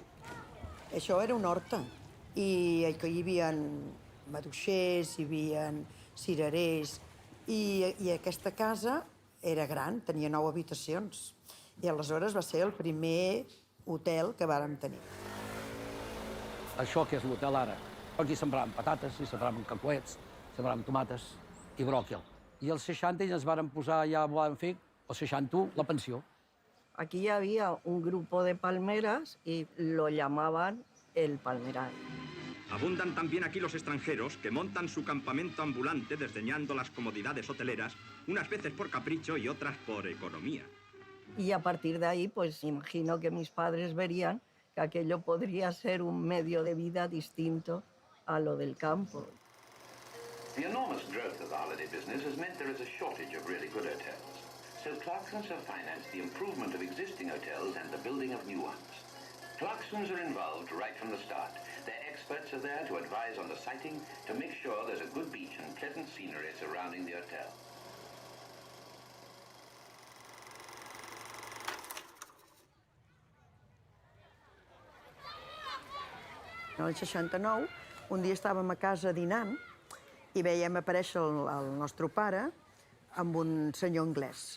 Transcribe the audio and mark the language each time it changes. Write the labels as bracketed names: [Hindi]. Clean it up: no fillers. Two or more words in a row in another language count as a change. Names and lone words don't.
[Catalan] Això era una horta i que hi havia maduixers, hi havia cirerers i aquesta casa era gran, tenia 9 habitacions i aleshores va ser el primer hotel que vàrem tenir. Això que és l'hotel ara. Aquí sembràvem patates, i sembràvem cacahuets, sembràvem tomates i bròquil. I als 60 ells varen posar, ja van fer, als 61, la pensió. [Spanish] Aquí había un grupo de palmeras y lo llamaban el Palmeral. Abundan también aquí los extranjeros que montan su campamento ambulante desdeñando las comodidades hoteleras, unas veces por capricho y otras por economía. Y a partir de ahí, pues imagino que mis padres verían que aquello podría ser un medio de vida distinto a lo del campo. [English] The enormous growth of the holiday business has meant there is a shortage of really good hotels. So Clarksons have financed the improvement of existing hotels and the building of new ones. Clarksons are involved right from the start. Their experts are there to advise on the siting, to make sure there's a good beach and pleasant scenery surrounding the hotel. [Catalan] En el 69, un dia estàvem a casa dinant i veiem aparèixer el nostre pare amb un senyor anglès.